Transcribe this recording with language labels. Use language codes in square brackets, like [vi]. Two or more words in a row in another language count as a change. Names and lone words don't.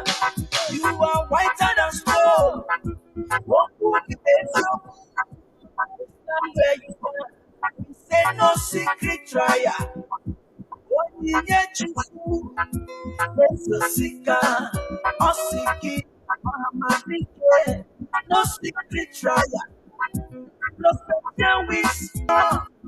[en] You are whiter than snow. [ig] Okwu dị eziokwu. [en] Where you stand, we say no secret trial. Onyinye Chukwu Mesosika Osiki Amadike. No secret trial. No special wisdom.